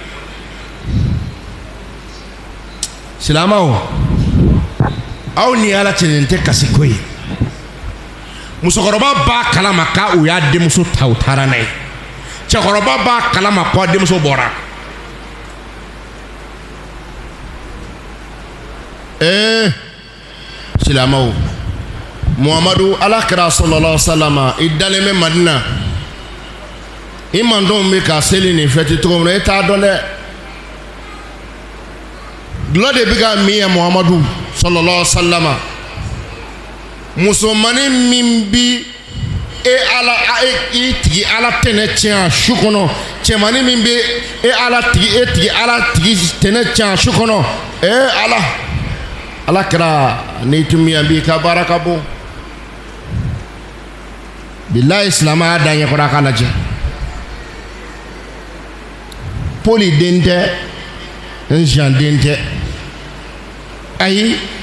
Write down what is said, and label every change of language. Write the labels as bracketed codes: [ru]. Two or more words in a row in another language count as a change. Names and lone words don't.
[bm] silamaw aw ni ala cɛlen tɛ kasi ko ye musokɔrɔba b'a kalama k'a u y'a denmuso ta u taara n'a ye cɛkɔrɔba b'a kalama k'a denmuso bɔra silamaw muhamadu ala kira [ar] صلى الله عليه وسلم [bm] i dalen bɛ madina i mandenw bɛ ka seli ni fɛti cogo min na i t'a dɔn dɛ dulɔ de bɛ ka min ye muhamadu [ar] صلى الله عليه وسلم [bm] musomanin min bi i tigi ala tɛnɛ tiɲɛ a su kɔnɔ cɛmanin min bɛ e tigi ala tigi tɛnɛ tiɲɛ a su kɔnɔ ala kɛra n'i tun bɛ yan bi ka baara ka bon bilahi silamɛya da ɲɛ kɔrɔ a ka lajɛ poli den tɛ n ziyan den tɛ ayi